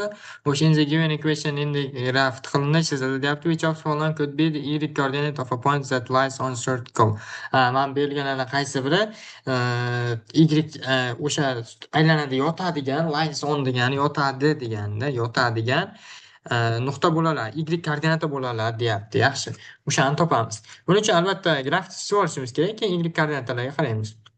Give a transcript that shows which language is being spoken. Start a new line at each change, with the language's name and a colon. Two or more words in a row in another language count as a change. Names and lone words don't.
English: Which in the given equation in the graph
Uzbek: tiqilindi chizildi deyapti.
English: Which of following could be the y coordinate of a point that lies on circle.
Uzbek: Mana berilganlardan qaysi biri y o'sha aylanada yotadigan,
English: lies on
Uzbek: degani yotadi deganda, yotadigan nuqta bo'la oladi, y koordinata bo'la oladi deyapti. Yaxshi. O'shani topamiz. Buning uchun albatta grafik chizib olishimiz kerak, keyin y koordinatalarga qaraymiz.